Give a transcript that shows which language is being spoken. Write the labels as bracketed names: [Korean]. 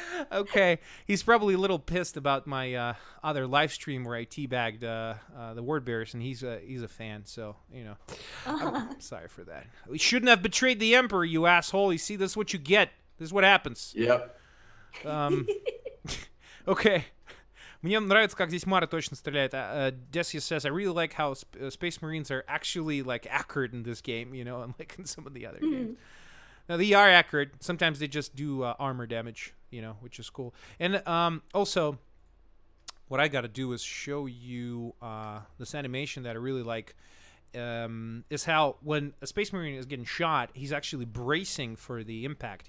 [English] Okay, he's probably a little pissed about my other live stream where I teabagged the Word Bearers, and he's a fan. So you know, I'm sorry for that. We shouldn't have betrayed the Emperor, you asshole. You see, this is what you get. This is what happens. Yep. Okay. [Russian] Мне нравится, как здесь Мара точно стреляет. [English] Decius says, I really like how Space Marines are actually, like, accurate in this game, you know, unlike in some of the other games. Now, they are accurate. Sometimes they just do armor damage, you know, which is cool. And also, what I gotta do is show you this animation that I really like, is how when a Space Marine is getting shot, he's actually bracing for the impact.